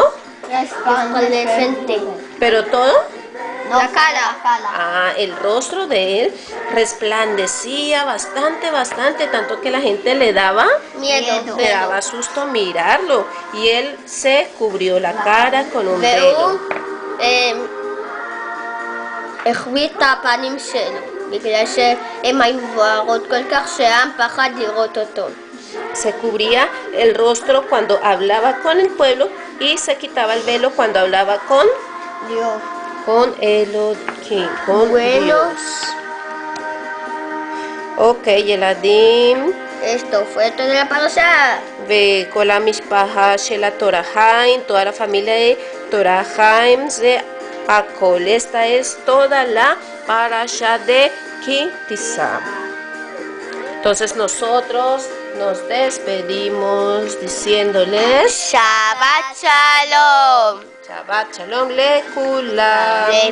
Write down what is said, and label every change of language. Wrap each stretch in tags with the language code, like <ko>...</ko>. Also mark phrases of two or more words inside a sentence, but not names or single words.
<es>Resplandeciente. ¿Pero todo? No, La cara. Ah, el rostro de él resplandecía bastante, tanto que la gente le daba Miedo. le daba susto mirarlo, y él se cubrió la cara con un velo.</es> <he>והוא החביא את הפנים שלו, בגלל שהן היו בוערות כל כך שהעם פחד לראות אותו.</he> <es>Se cubría el rostro cuando hablaba con el pueblo y se quitaba el velo cuando hablaba con Dios. Elohim, con Buenos, Dios. Ok, ילדים, esto fue toda la parasha.</es> <he>וכל המשפחה של התורחיים,</he> <es>toda la familia de Torahim,</es> <he>זה הכל.</he> <es>Esta es toda la parasha de Ki Tisa. Entonces nosotros nos despedimos diciéndoles</es> <he>שבת שלום. שבת שלום לכולם.</he>